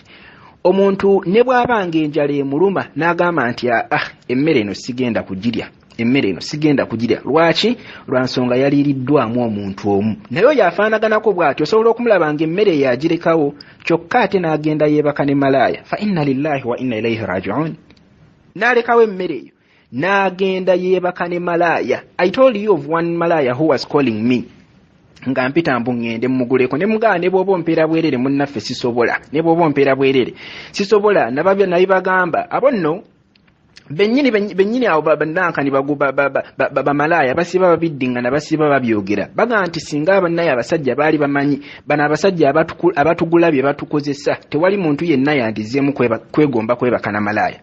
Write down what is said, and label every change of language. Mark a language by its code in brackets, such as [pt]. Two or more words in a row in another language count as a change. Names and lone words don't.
[lg] Omuntu ne bw'abanga enjala emuluma n'agamba nti emmere eno sigenda kugirya lwaki? Lwa nsonga yaliiriddwamu omuntu omu naye oyo afaanaganako bw'ati osobola okumulaba nga emmere yagirekawo kyokka ate n'agenda yeebaka ne malaaya. [ar] فإنا لله وإنا إليه راجعون. [lg] N'alekawo emmere eyo n'agenda yeebaka ne malaaya. [en] I told you of one malaya who was calling me [lg] nga mpita mbu ngende muguleko ne mugaa ne bw'oba ompeera bwerere munnaffe sisobola nabibagamba abo nno bennyini abo bannankani bamalaya basiba babiddinga na basiba babyogera baga nti singa abannaye abasajja baali bamanyi bano abasajja abatugula bye batukozesa tewali muntu yenna yandizeemu kwegomba kwebaka na malaya.